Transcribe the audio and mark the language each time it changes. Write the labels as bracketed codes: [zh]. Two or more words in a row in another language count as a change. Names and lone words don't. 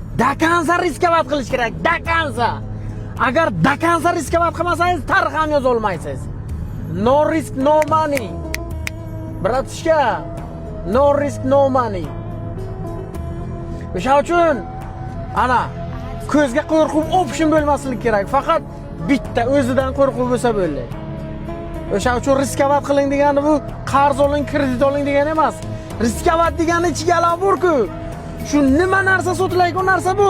[uz] dakansa riskovat qilish kerak, dakansa. Agar dakansa riskovat qilmasangiz, tarix ham yoza olmaysiz. [en] No risk, no money. Bratishka, no risk, no money. [uz] O'sha uchun ana ko'zga qo'rquv option bo'lmasligi kerak. Faqat bitta o'zidan qo'rquv bo'lsa bo'ldi. O'sha uchun riskovat qiling degani bu qarz oling, kredit oling degani emas. Riskovat degani ichiga bor-ku. Shu nima narsa sotilayotgan narsa bor.